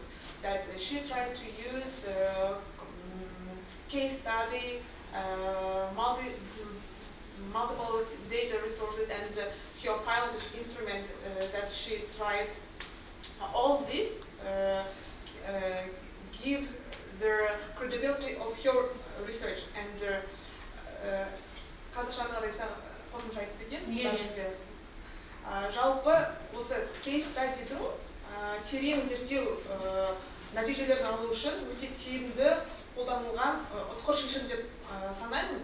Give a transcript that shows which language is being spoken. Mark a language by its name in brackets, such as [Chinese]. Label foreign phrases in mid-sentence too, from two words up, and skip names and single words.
[English] That she tried to use case study, multiple data resources, and her pilot instrument that she tried. All this give the credibility of her research. [Kazakh] And жалпы осы [English] case study [Kazakh] терең зерттеу нәтижелерін алу үшін өте тиімді қолданылған ұтқыр шешім деп санаймын.